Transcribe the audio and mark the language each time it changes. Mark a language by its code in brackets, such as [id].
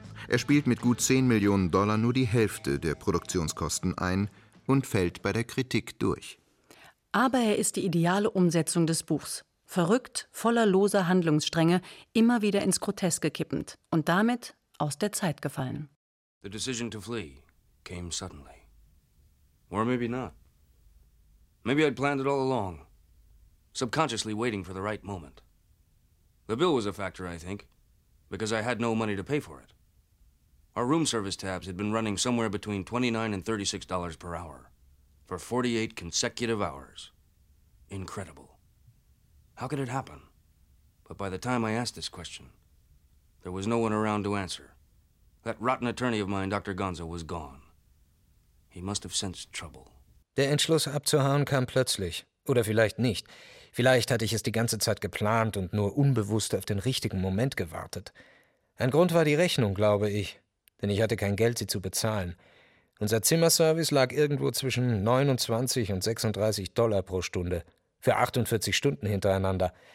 [de] Er spielt mit gut 10 Millionen Dollar nur die Hälfte der Produktionskosten ein, und fällt bei der Kritik durch. Aber er ist die ideale Umsetzung des Buchs. Verrückt, voller loser Handlungsstränge, immer wieder ins Groteske kippend und damit aus der Zeit gefallen. [en] The decision to flee came suddenly. Or maybe not. Maybe I'd planned it all along. Subconsciously waiting for the right moment. The bill was a factor, I think, because I had no money to pay for it. Our room service tabs had been running somewhere between $29 and $36 per hour for 48 consecutive hours. Incredible. How could it happen? But by the time I asked this question, there was no one around to answer. That rotten attorney of mine, Dr. Gonzo, was gone. He must have sensed trouble. [de] Der Entschluss abzuhauen kam plötzlich. Oder vielleicht nicht. Vielleicht hatte ich es die ganze Zeit geplant und nur unbewusst auf den richtigen Moment gewartet. Ein Grund war die Rechnung, glaube ich. Denn ich hatte kein Geld, sie zu bezahlen. Unser Zimmerservice lag irgendwo zwischen 29 und 36 Dollar pro Stunde, für 48 Stunden hintereinander.